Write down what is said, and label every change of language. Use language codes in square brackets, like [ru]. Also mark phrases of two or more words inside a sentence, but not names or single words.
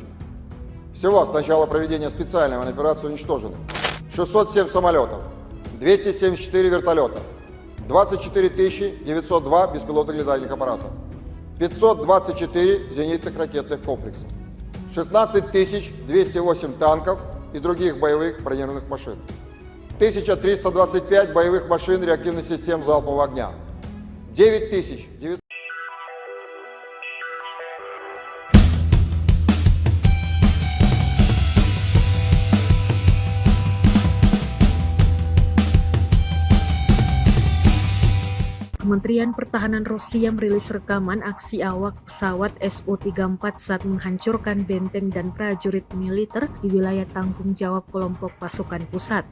[ru] Всего с начала проведения специальной военной операции уничтожено 607 самолетов, 274 вертолета, 24 902 беспилотных летательных аппаратов, 524 зенитных ракетных комплексов, 16 208 танков и других боевых бронированных машин, 1325 боевых машин реактивных систем залпового огня, 9900. [id] Kementerian Pertahanan Rusia merilis rekaman aksi awak pesawat Su-34 saat menghancurkan benteng dan prajurit militer di wilayah tanggung jawab kelompok pasukan pusat.